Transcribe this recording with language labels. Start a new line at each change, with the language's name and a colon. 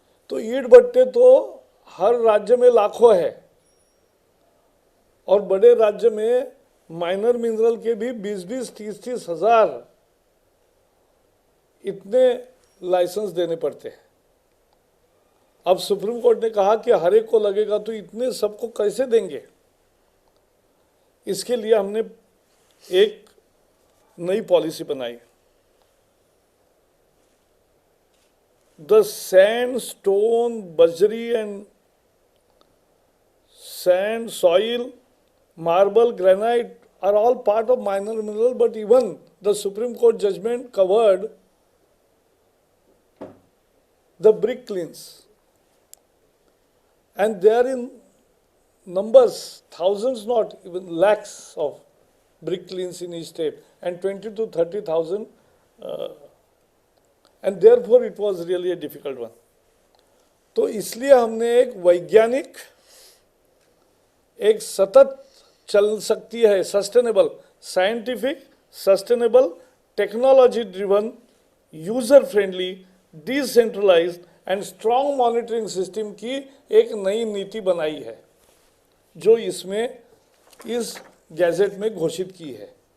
Hindi: तो ईंट भट्टे तो हर राज्य में लाखों है और बड़े राज्य में माइनर मिनरल के भी 20-20, 30-30 हजार इतने लाइसेंस देने पड़ते हैं। अब सुप्रीम कोर्ट ने कहा कि हर एक को लगेगा, तो इतने सबको कैसे देंगे? इसके लिए हमने एक नई पॉलिसी बनाई।
English: The sand, stone, बजरी and sand, soil, marble, granite are all part of minor mineral, but even the Supreme Court judgment covered the brick kilns. And they are in numbers, thousands, not even lakhs of brick kilns in each state, and 20 to 30,000 and therefore it was really a difficult one.
Hindi: तो इसलिए हमने एक वैज्ञानिक, एक सतत चल सकती है, sustainable, scientific, sustainable, technology driven, user friendly, decentralised and strong monitoring system की एक नई नीति बनाई है, जो इसमें इस गैजेट में घोषित की है।